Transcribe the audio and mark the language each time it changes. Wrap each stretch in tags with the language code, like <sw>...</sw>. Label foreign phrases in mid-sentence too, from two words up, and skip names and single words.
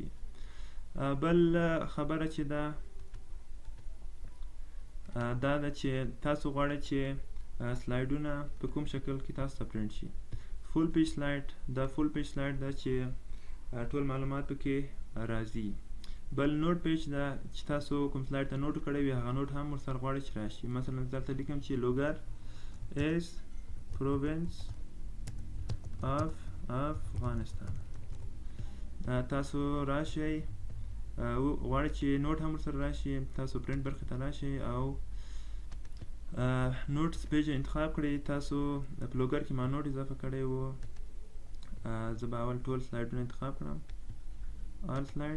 <ps>بل خبره چې دا ده چې تاسو غواړئ چې سلایډونه په کوم شکل کې تاسو ته پرنټ شي.</ps> <en>full page slide,</en> <ps>دا</ps> <en>full page slide</en> <ps>ده چې ټول معلومات پکې راځي. بل</ps> <en>note page</en> <ps>ده چې تاسو کوم سلایډ ته نوټ کړی وي هغه نوټ هم ورسره غواړئ چې راشي. مثلا دلته لیکم چې لوګر</ps> <en>is province of Afghanistan.</en> <ps>تاسو راشئ غواړئ چې نوټ هم ورسره راشي، تاسو پرنټ برخې ته راشئ او</ps> <en>notes page</en> <ps>انتخاب کړئ. تاسو په لوګر کې ما نوټ اضافه کړی و. زه به اول ټول سلایډونه انتخاب کړم،</ps> <en>all slide.</en>